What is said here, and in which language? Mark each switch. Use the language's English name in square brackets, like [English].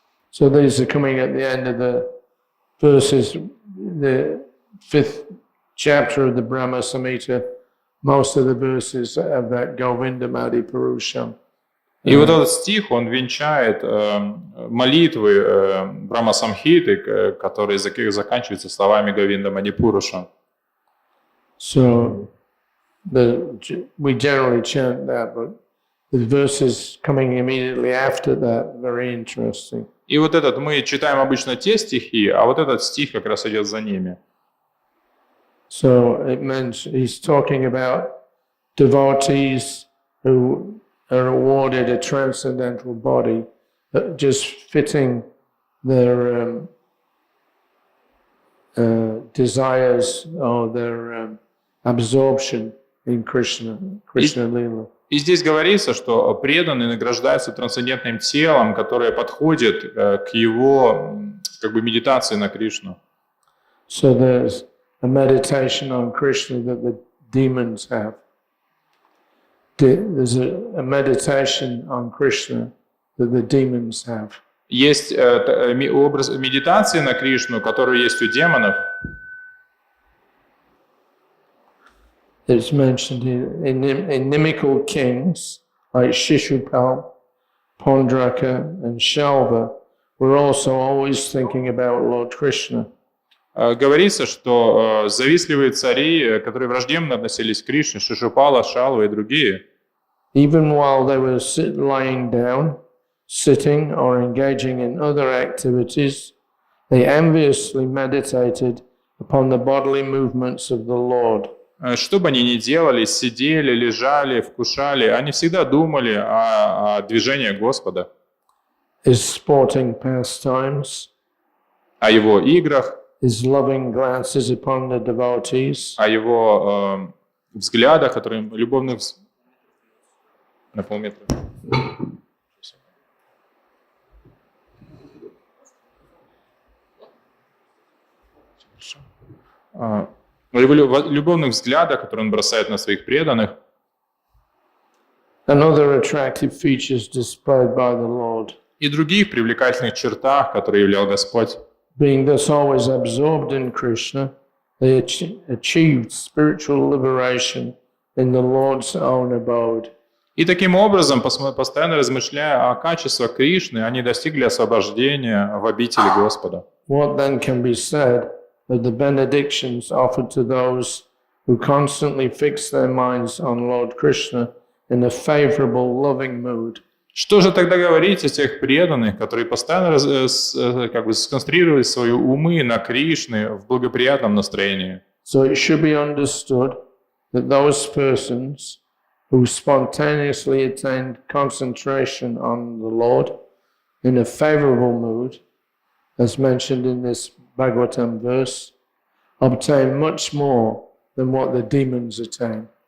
[English] So these are coming at the end of the verses, the 5th chapter of the Brahma Samhita. Most of the verses of that Govindamadi Purusham. [Russian] И вот этот стих, он венчает молитвы Брахма-самхиты, которые заканчиваются словами Говинда Мадипуруша. [English] So we generally chant that, but the verses coming immediately after that, very interesting. [Russian] И вот этот, мы читаем обычно те стихи, а вот этот стих как раз идет за ними. [English] So it means he's talking about devotees who are awarded a transcendental body, just fitting their desires or their absorption in Krishna Lila. [Russian] И здесь говорится, что преданный награждается трансцендентным телом, которое подходит к его как бы медитации на Кришну. [English] So there's a meditation on Krishna that the demons have. There's a meditation on Krishna that the demons have. [Russian] Есть образ медитации на Кришну, который есть у демонов. [English] It's mentioned in inimical kings like Shishupal, Pondraka, and Shalva were also always thinking about Lord Krishna. [Russian] Говорится, что завистливые цари, которые враждебно относились к Кришне, Шишупала, Шалва и другие, [English] even while they were lying down, sitting, or engaging in other activities, they enviously meditated upon the bodily movements of the Lord. [Russian] Что бы они ни делали, сидели, лежали, вкушали, они всегда думали о движении Господа, [English] His sporting pastimes, [Russian] о его играх, [English] his loving glances upon the devotees, [Russian] о его взглядах, которые любовных... На полметра. Любовных взглядах, которые он бросает на своих преданных. [English] and other attractive features displayed by the Lord. [Russian] И других привлекательных чертах, которые являл Господь. [English] Being thus always absorbed in Krishna, they achieved spiritual liberation in the Lord's own abode. [Russian] И таким образом, постоянно размышляя о качествах Кришны, они достигли освобождения в обители Господа. [English] What then can be said of the benedictions offered to those who constantly fix their minds on Lord Krishna in a favorable, loving mood? [Russian] Что же тогда говорить о тех преданных, которые постоянно как бы сконцентрировали свои умы на Кришне в благоприятном настроении? [English] So it should be understood that those persons who spontaneously attained concentration on the Lord in a favorable mood, as mentioned in this Bhagavatam verse, obtain much more than what the demons attain.